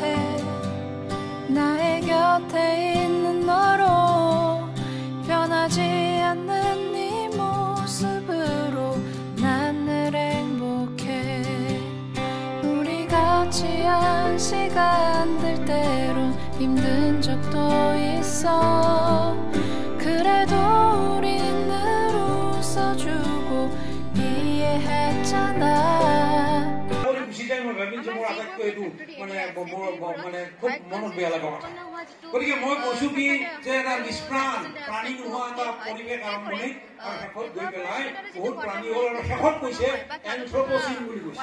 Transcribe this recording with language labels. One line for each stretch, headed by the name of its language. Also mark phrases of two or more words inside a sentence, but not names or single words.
Korean: 나의 곁에 있는 너로 변하지 않는 네 모습으로 난 늘 행복해. 우리 같이 한 시간들 때론 힘든 적도 있어. 그래도 우린 늘 웃어주고 이해했잖아.
Assamese: গতিকে মই কৈছো কি যে এটা নিষ্প্ৰাণ প্ৰাণী নোহোৱা এটা পৰিৱেশ আৰম্ভণিত আৰু শেষত গৈ পেলাই বহুত প্ৰাণী হ'ল আৰু শেষত কৈছে এনথ্ৰপ'চিন বুলি কৈছে।